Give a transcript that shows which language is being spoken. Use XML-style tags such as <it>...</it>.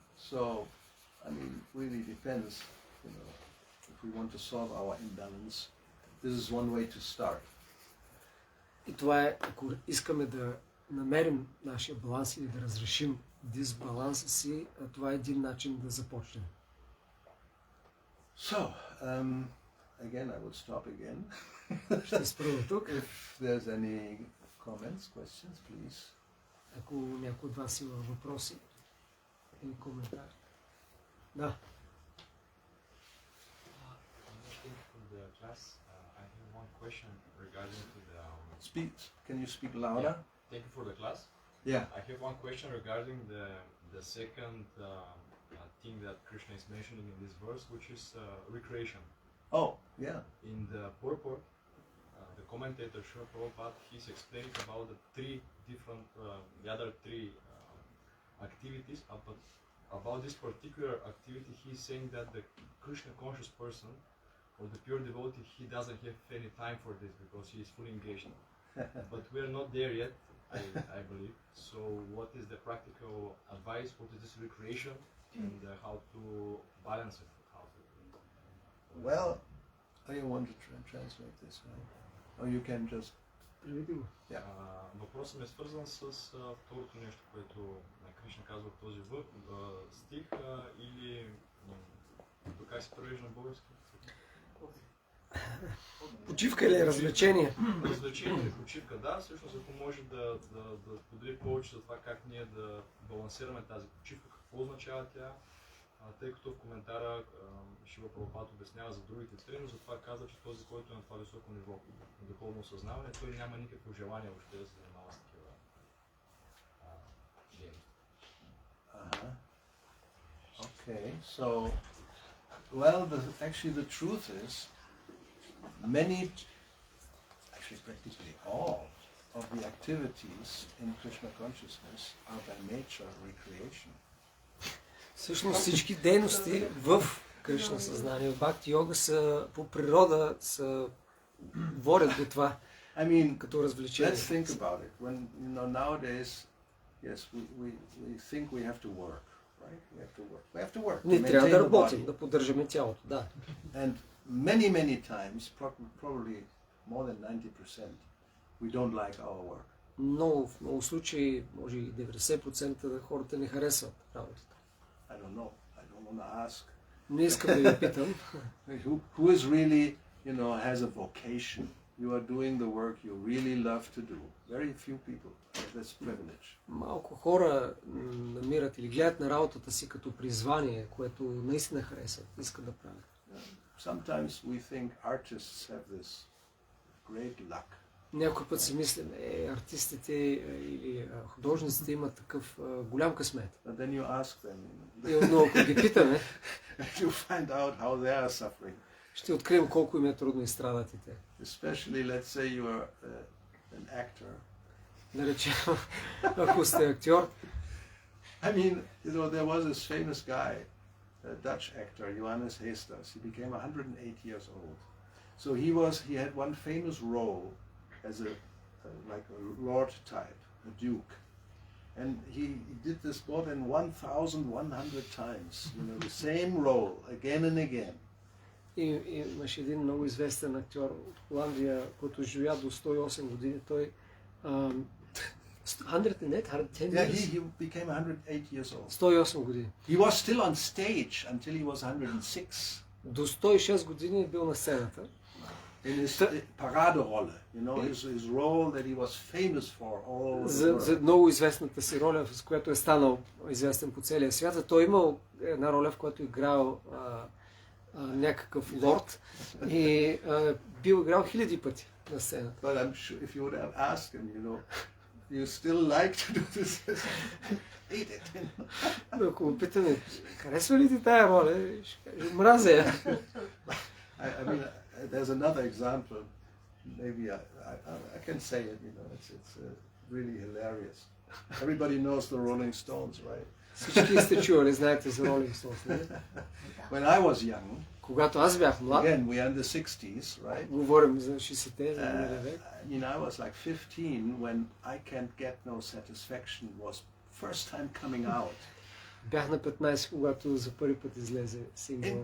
<en>So, I mean, really depends, you know, if we want to solve our imbalance, this is one way to start.</en> <bg>И това е, ако искаме да намерим нашия баланс или да разрешим дисбаланса си, това е един начин да започнем.</bg> <en>So, again, I will stop again.</en> <bg>Ще спра до тук.</bg> <en>If there's any comments, questions, please.</en> <bg>Ако някой от вас има въпроси или коментар. Да.</bg> <en>For the class, I have one question regarding to the. Speak. Can you speak louder? Thank you for the class. Yeah. I have one question regarding the second thing that Krishna is mentioning in this verse, which is recreation. Oh, yeah. In the purport, the commentator Srila Prabhupada, he's explaining about the three different, the other three activities. But about this particular activity, he's saying that the Krishna conscious person or the pure devotee, he doesn't have any time for this because he is fully engaged. But we are not there yet, I believe. So what is the practical advice? What is this recreation and how to balance it? How to Well, I want to translate this, right? Or you can just</en> <bg>Приведи го. Въпросът ми е свързан с второто нещо, което Кришна казва в този стих, или как се превежда на български? Почивка или развлечение? Развлечение или почивка, да. Всъщност, ако може да сподели повече за това как ние да балансираме тази почивка, какво означава тя, тъй като в коментара Шива Прабхупад обяснява за другите три, но затова каза, че този, който е на това високо ниво на духовно съзнаване, той няма никакво желание въобще да се занимава с такива дейности.</bg> <en>Okay, so, well, actually the truth is, actually practically all of the activities in Krishna consciousness are by nature recreation.</en> <bg>Всъщност всички дейности в Кришна съзнание, в Бхакти йога са по природа водят до това,</bg> <en>I mean,</en> <bg>като развлечение.</bg> <en>let's think about it. When nowadays, yes, we think we have to work, right? We have to work.</en> <bg>Ние трябва да работим, да поддържаме тялото, да.</bg> <en>And many times, probably more than 90%, we don't like our work.</en> <bg>В много случаи, може и 90% да хората не харесват работата.</bg> <en>I don't know. I don't want to ask.</en> <bg>Не искам да ви питам.</bg> <en>Who is really, has a vocation? You are doing the work you really love to do. Very few people have this privilege.</en> <bg>Малко хора намират или гледат на работата си като призвание, което наистина харесват, искат да правят.</bg> <en>Sometimes we think artists have this great luck.</en> <bg>Някой път си мислим, артистите или художниците имат такъв голям късмет.</bg> <en>But then you ask them.</en> <bg>Но ако ги питаме,</bg> <en>You find out how they are suffering.</en> <bg>ще открием колко им е трудно и страдат и те.</bg> <en>Especially, let's say you are an actor.</en> <bg>Да речем, ако сте актьор.</bg> <en>I mean, there was this famous guy, a Dutch actor, Johannes Heesters. He became 108 years old. So he had one famous role as like a lord type, a duke. And he did this more than 1,100 times, the same role again and again.</en> <bg>Имаше един много известен актьор от Холандия, който живя до 108 години. Той 110</bg> <en>he became 108 years old.</en> <bg>108 години.</bg> <en>He was still on stage until he was 106.</en> <bg>До 106 години е бил на сцената.</bg> <en>In his paraderolle, his role that he was famous for all over the world.</en> <bg>За много известната си роля, с която е станал известен по целия свят. Той имал една роля, в която играл някакъв лорд и бил играл хиляди пъти на сцената.</bg> <en>But I'm sure if you would have asked him, you still like to do this? Hate it.</en> <bg>Но ако го питаме, харесва ли ти тая роля? Ще каже, мразя я.</bg> <en>I mean, there's another example. Maybe I can say it. It's really hilarious. Everybody knows the Rolling Stones, right?</en> <bg>Всички сте чували, знаете за Rolling Stones.</bg> <en>When I was young,</en> <bg>когато аз бях млад,</bg> <en>again we are in the 60s, right?</en> <bg>Говорим за 60-те, за миналия век.</bg> <en>I was like 15 when I Can't Get No Satisfaction was first time coming out.</en> <bg>Бях на 15, когато за първи път излезе сингъл на</bg>